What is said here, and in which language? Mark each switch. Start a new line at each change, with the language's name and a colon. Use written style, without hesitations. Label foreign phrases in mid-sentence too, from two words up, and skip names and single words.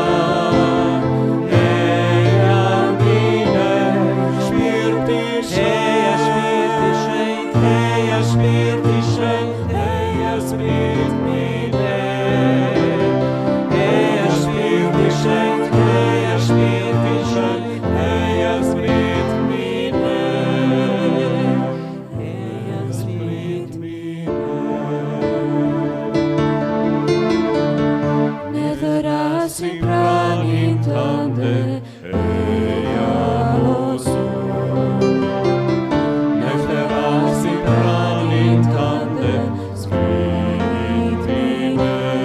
Albanian: Eja vine. Shpirti Shenjt, eja Shpirti Shenjt, eja
English: Spirit vine.
Albanian: Eja Shpirti Shenjt, eja Shpirti Shenjt, eja
English: Spirit vine. Eja Spirit vine.
Albanian: Me thrasim pranin tënde, eja o Zot. Me thrasim pranin tënde,
English: Spirit vine.